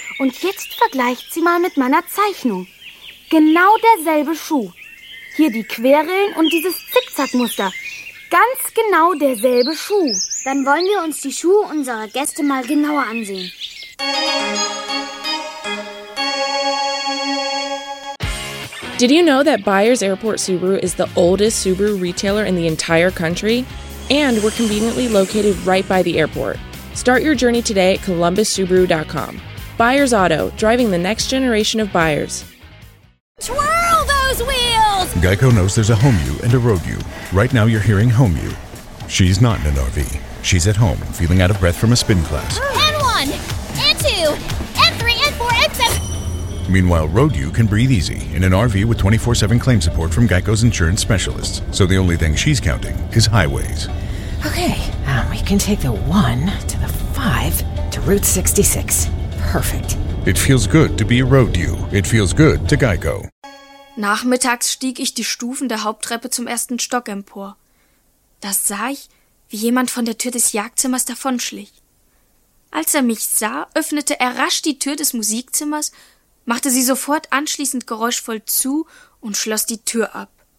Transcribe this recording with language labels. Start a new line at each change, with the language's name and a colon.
German: Und jetzt vergleicht sie mal mit meiner Zeichnung. Genau derselbe Schuh. Hier die Querrillen und dieses Zickzackmuster. Ganz genau derselbe Schuh. Dann wollen wir uns die Schuhe unserer Gäste mal genauer ansehen.
English: Did you know that Byers Airport Subaru is the oldest Subaru retailer in the entire country? And we're conveniently located right by the airport. Start your journey today at columbussubaru.com. Byers Auto, driving the next generation of buyers. Twirl those wheels! Geico knows there's a home you and a road you. Right now you're hearing home you. She's not in an RV. She's at home, feeling out of breath from a spin class. And one, and two, and three, and four, and seven. Meanwhile, road you can breathe easy in an RV with 24/7 claim support from Geico's insurance specialists. So the only thing she's counting is highways. Okay, we can take the one to the five to Route 66. Perfect. It feels good to be a road you. It feels good to Geico.
German: Nachmittags stieg ich die Stufen der Haupttreppe zum ersten Stock empor. Da sah ich, wie jemand von der Tür des Jagdzimmers davonschlich. Als er mich sah, öffnete er rasch die Tür des Musikzimmers, machte sie sofort anschließend geräuschvoll zu und schloss die Tür ab.